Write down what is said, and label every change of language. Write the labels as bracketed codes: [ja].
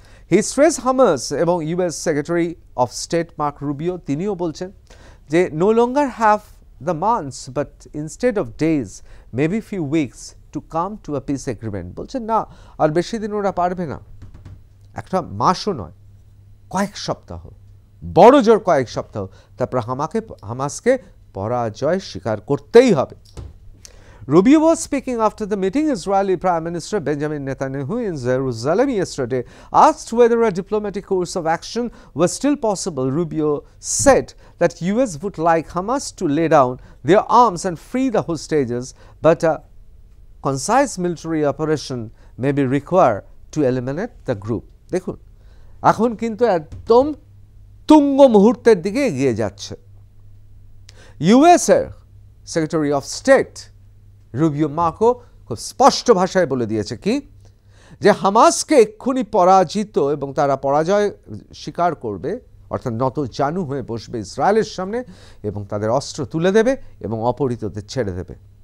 [en] he stress Hamas এবং US secretary of state Mark Rubio [bn] তিনিও বলছেন যে [en] No longer have the months but instead of days maybe few weeks to come to a peace agreement. [bn] বলছেন না, আর বেশি দিন ওরা পারবে না, একটা মাসও নয়, কয়েক সপ্তাহ, বড় জোর কয়েক সপ্তাহ, তারপর হামাসকে পরাজয় স্বীকার করতেই হবে। [en] Rubio was speaking after the meeting. Israeli Prime Minister Benjamin Netanyahu in Jerusalem yesterday asked whether a diplomatic course of action was still possible. Rubio said that US would like Hamas to lay down their arms and free the hostages, but a concise military operation may be required to eliminate the group. [bn] দেখুন, এখন কিন্তু একদম তুঙ্গ মুহূর্তের দিকে এগিয়ে যাচ্ছে। US এর secretary of state Rubio Marco খুব স্পষ্ট ভাষায় বলে দিয়েছে কি, যে হামাসকে এক্ষুনি পরাজিত এবং তারা পরাজয় স্বীকার করবে, অর্থাৎ নত জানু হয়ে বসবে ইসরায়েলের সামনে এবং তাদের অস্ত্র তুলে দেবে এবং অপহৃতদের ছেড়ে দেবে।